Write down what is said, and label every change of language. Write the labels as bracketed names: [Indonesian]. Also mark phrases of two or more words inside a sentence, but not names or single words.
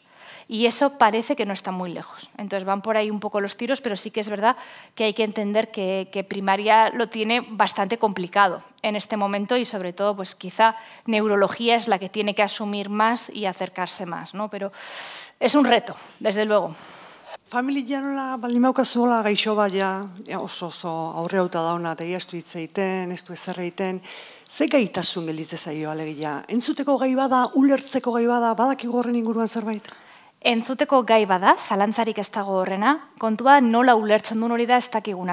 [Spanish] Y eso parece que no está muy lejos. Entonces van por ahí un poco los tiros, pero sí que es verdad que hay que entender que primaria lo tiene bastante complicado en este momento y sobre todo pues quizá neurología es la que tiene que asumir más y acercarse más, ¿no? Pero es un reto, desde luego. [Basque] Familia nola baldin baukazuela gaixo bat oso aurreuta dauna eta ez du hitz egiten, ez du ezer egiten, ze gaitasun gelditzen zaio alegia? Entzuteko gai bada, ulertzeko gai bada, badakigu horren inguruan zerbait? Entzuteko gai bada, zalantzarik ez dago horrena, kontua nola ulertzen duen hori da ez dakiguna.